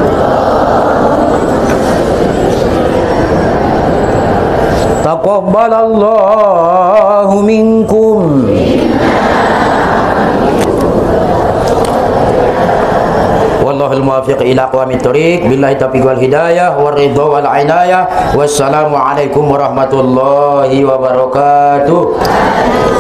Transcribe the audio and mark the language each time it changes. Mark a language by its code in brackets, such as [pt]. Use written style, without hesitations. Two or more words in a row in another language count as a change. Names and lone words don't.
[ar] تقبل الله منكم. والله الموفق إلى أقوم الطريق. بالله التوفيق والهداية والرضا والعناية. والسلام عليكم ورحمة الله وبركاته.